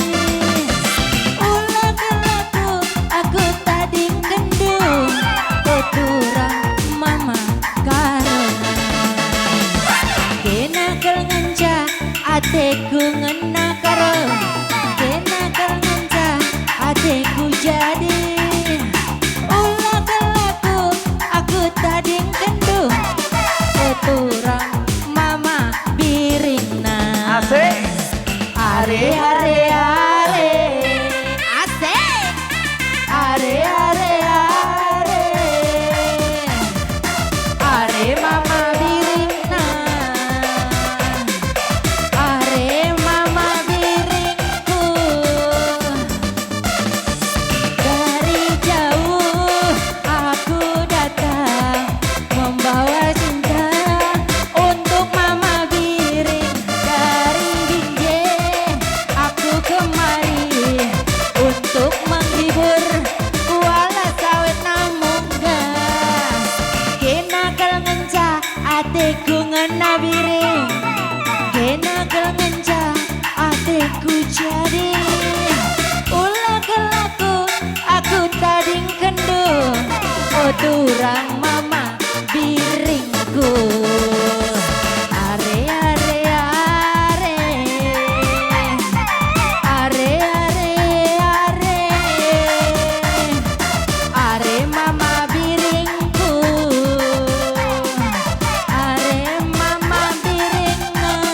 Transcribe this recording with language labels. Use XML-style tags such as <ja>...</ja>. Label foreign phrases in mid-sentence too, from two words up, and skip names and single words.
<btx>Ulah kelaku aku tadi kendung, keturang mama karena. Kenakel ngenca adikku ngena karo, kenakel ngenca adikku jadi. Ulah kelaku aku tadi kendung, keturang mama biringna. Asik. Are are are asik. Are are are are mama biringna. Are mama biringku.</btx> <id>Dari jauh aku datang membawa cinta untuk mama biring. Dari Binjai aku kemari untuk menghibur walau sawit namun gas.</id> <btx>Kenakel ngenca adikku ngena biring, kenakel ngenca adikku jadi. Ulah kelaku aku tading kendung, oh turang mama biringku. Are are are are are are mama biringku. Are mama biringna.</btx>